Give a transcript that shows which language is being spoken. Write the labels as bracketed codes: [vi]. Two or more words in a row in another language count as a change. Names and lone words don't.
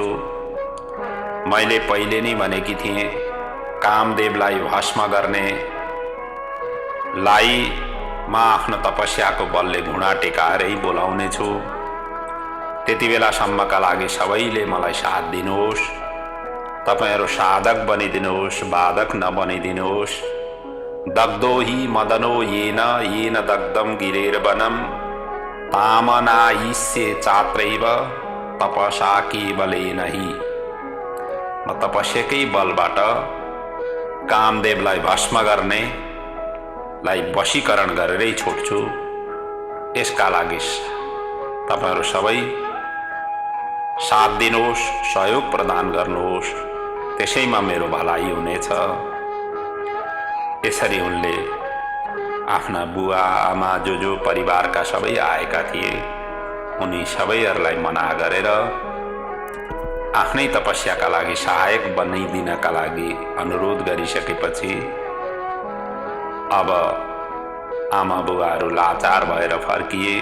[ne] मैले पहिले नै भनेकी थिएँ कामदेवलाई भस्म गर्ने लाई म आफ्नो तपस्याको बलले घुँडा टेकाएरै बोलाउने छु। त्यति बेलासम्मका लागि सबैले मलाई साथ दिनुहोस्, तपाईहरू साधक बनिदिनुहोस्, बाधक नबनिदिनुहोस्। [sa] दग्धो हि मदनो येन येन दग्धम गिरेर वनम तामनायिष्ये चात्रैव तपसा केवलेन हि। [ne] म तपस्याकै बलबाट कामदेवलाई भस्म गर्ने लाई वशीकरण गरेरै छोड्छु। यसका लागि तपाईहरू सबै साथ दिनुहोस्, सहयोग प्रदान गर्नुहोस्, त्यसैमा मेरो भलाइ हुनेछ। यसरी उनले आफ्ना बुवा आमा जो परिवारका सबै आएका थिए उनी सबैहरूलाई मना गरेर आफ्नै तपस्याका लागि सहायक बनाइदिनका लागि अनुरोध गरिसकेपछि अब आमा बुवाहरू लाचार भएर फर्किए।